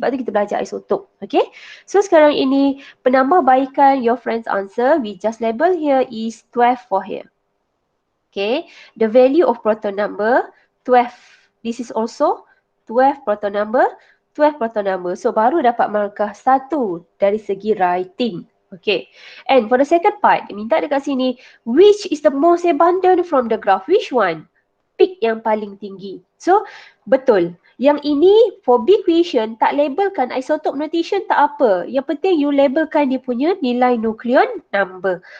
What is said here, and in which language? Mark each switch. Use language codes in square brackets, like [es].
[ms] Sebab tu kita belajar isotop. Okay. So sekarang ini penambahbaikan [en] your friend's answer. We just label here is 12 for here. Okay. The value of proton number 12. This is also 12 proton number, 12 proton number. [ms] So baru dapat markah 1 dari segi writing. [en] Okay. And for the second part, [ms] dia minta dekat sini, [en] which is the most abundant from the graph? Which one? [ms] Peak yang paling tinggi. So, betul. Yang ini [en] for big question, [ms] tak labelkan isotope notation tak apa. Yang penting you labelkan dia punya nilai nucleon number.